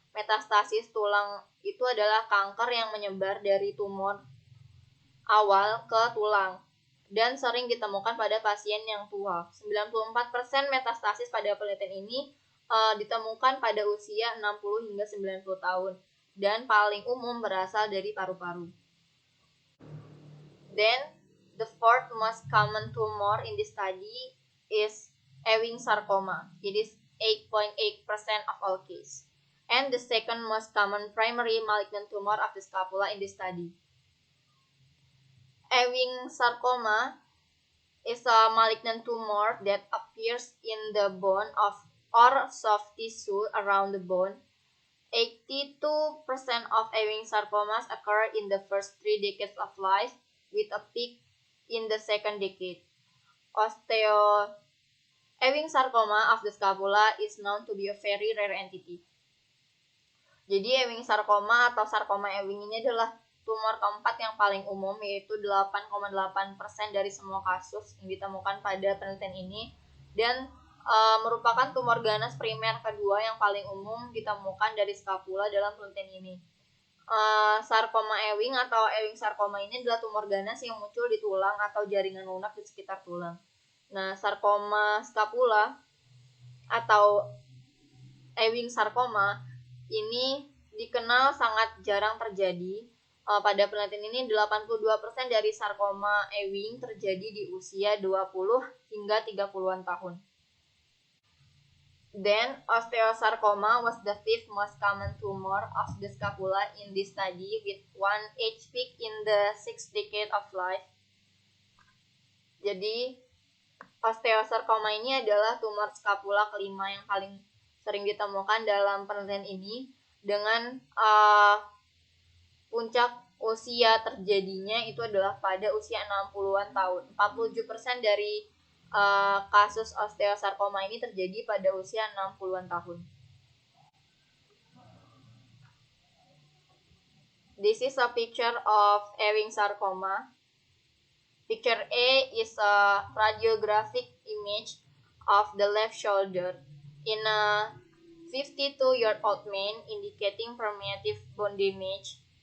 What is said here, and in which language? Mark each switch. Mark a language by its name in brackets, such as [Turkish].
[Indonesian] Metastasis tulang itu adalah kanker yang menyebar dari tumor awal ke tulang dan sering ditemukan pada pasien yang tua. 94% metastasis pada penelitian ini ditemukan pada usia 60 hingga 90 tahun dan paling umum berasal dari paru-paru. [English] Then, the fourth most common tumor in this study is Ewing sarcoma. It is 8.8% of all cases. And the second most common primary malignant tumor of the scapula in this study. Ewing sarcoma is a malignant tumor that appears in the bone or soft tissue around the bone. 82% of Ewing sarcomas occur in the first 3 decades of life, with a peak in the second decade. Ewing sarcoma of the scapula is known to be a very rare entity. [Indonesian] Jadi Ewing sarcoma atau sarkoma Ewing ini adalah tumor keempat yang paling umum, yaitu 8,8% dari semua kasus yang ditemukan pada penelitian ini, dan merupakan tumor ganas primer kedua yang paling umum ditemukan dari skapula dalam penelitian ini. Sarkoma Ewing atau Ewing sarkoma ini adalah tumor ganas yang muncul di tulang atau jaringan lunak di sekitar tulang. Nah, sarkoma skapula atau Ewing sarkoma ini dikenal sangat jarang terjadi. Pada penelitian ini 82% dari sarkoma Ewing terjadi di usia 20 hingga 30-an tahun. [English] Then, osteosarcoma was the fifth most common tumor of the scapula in this study, with one age peak in the 6th decade of life. Jadi, [Indonesian] Osteosarcoma ini adalah tumor skapula kelima yang paling sering ditemukan dalam penelitian ini, dengan puncak usia terjadinya itu adalah pada usia 60-an tahun. 47% dari kasus osteosarcoma ini terjadi pada usia 60-an tahun. [English] This is a picture of Ewing sarcoma. Picture A is a radiographic image of the left shoulder in a 52-year-old man, indicating permeative bone damage.